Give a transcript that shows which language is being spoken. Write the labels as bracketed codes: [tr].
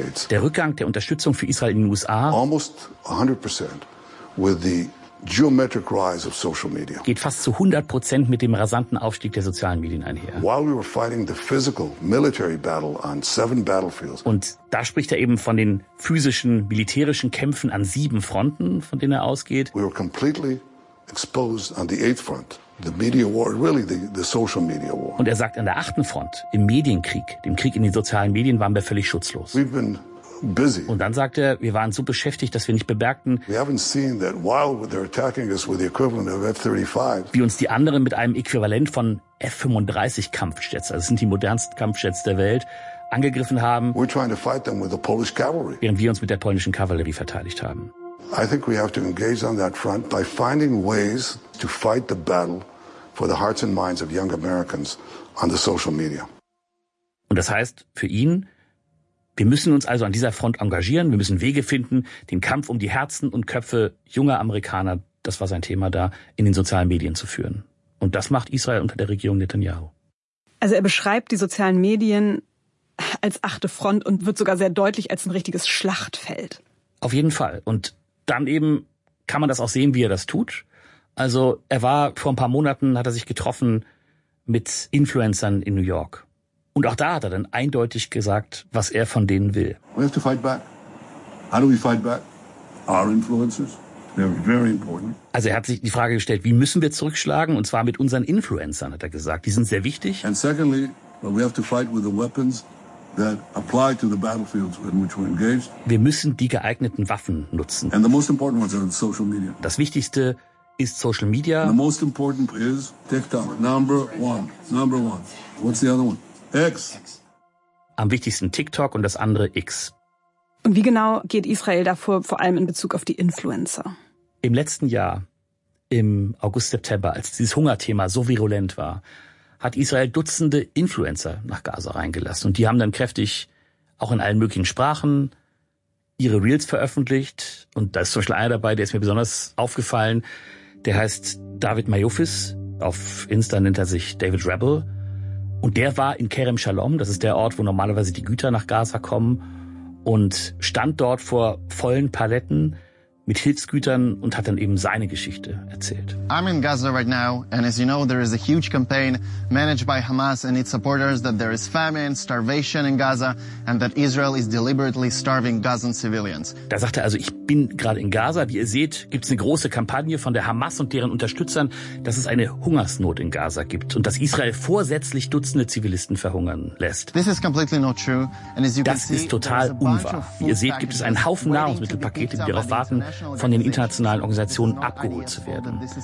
[de] Der Rückgang der Unterstützung für Israel in den USA geht fast zu 100% mit dem rasanten Aufstieg der sozialen Medien einher. [en] While we were fighting the physical military battle on seven battlefields. [de] Und da spricht er eben von den physischen militärischen Kämpfen an sieben Fronten, von denen er ausgeht. [en] We were completely exposed on the eighth front, the media war, really the social media war. [de] Und er sagt, an der achten Front, im Medienkrieg, dem Krieg in den sozialen Medien, waren wir völlig schutzlos. [en] We've been busy. [de] Und dann sagt er, wir waren so beschäftigt, dass wir nicht bemerkten, wie uns die anderen mit einem Äquivalent von F-35 Kampfjets, also das sind die modernsten Kampfjets der Welt, angegriffen haben, [en] we're trying to fight them with the Polish cavalry. [de] Während wir uns mit der polnischen Kavallerie verteidigt haben. [en] I think we have to engage on that front by finding ways to fight the battle for the hearts and minds of young Americans on the social media. [de] Und das heißt für ihn, wir müssen uns also an dieser Front engagieren, wir müssen Wege finden, den Kampf um die Herzen und Köpfe junger Amerikaner, das war sein Thema da, in den sozialen Medien zu führen. Und das macht Israel unter der Regierung Netanyahu. Also er beschreibt die sozialen Medien als achte Front und wird sogar sehr deutlich als ein richtiges Schlachtfeld. Auf jeden Fall. Und dann eben kann man das auch sehen, wie er das tut. Also er war vor ein paar Monaten, hat er sich getroffen mit Influencern in New York. Und auch da hat er dann eindeutig gesagt, was er von denen will. [en] We have to fight back. How do we fight back? Our influencers. They're very important. [de] Also er hat sich die Frage gestellt, wie müssen wir zurückschlagen? Und zwar mit unseren Influencern, hat er gesagt. Die sind sehr wichtig. [en] And secondly, we have to fight with the weapons that apply to the battlefields in which we're engaged. [de] Wir müssen die geeigneten Waffen nutzen. [en] And the most important ones are in social media. [de] Das Wichtigste ist Social Media. [en] And the most important is TikTok. Number one. What's the other one? X. [de] Am wichtigsten TikTok und das andere X. Und wie genau geht Israel davor, vor allem in Bezug auf die Influencer? Im letzten Jahr, im August, September, als dieses Hungerthema so virulent war, hat Israel Dutzende Influencer nach Gaza reingelassen. Und die haben dann kräftig, auch in allen möglichen Sprachen, ihre Reels veröffentlicht. Und da ist zum Beispiel einer dabei, der ist mir besonders aufgefallen. Der heißt David Mayofis. Auf Insta nennt er sich David Rebel. Und der war in Kerem Shalom, das ist der Ort, wo normalerweise die Güter nach Gaza kommen, und stand dort vor vollen Paletten mit Hilfsgütern und hat dann eben seine Geschichte erzählt. [en] I'm in Gaza right now, and as you know, there is a huge campaign managed by Hamas and its supporters that there is famine, starvation in Gaza, and that Israel is deliberately starving Gazan civilians. [de] Da sagt er also, ich bin gerade in Gaza. Wie ihr seht, gibt es eine große Kampagne von der Hamas und deren Unterstützern, dass es eine Hungersnot in Gaza gibt und dass Israel vorsätzlich Dutzende Zivilisten verhungern lässt. Das ist total unwahr. Wie ihr seht, gibt es einen Haufen Nahrungsmittelpakete, die darauf warten, von den internationalen Organisationen abgeholt zu werden.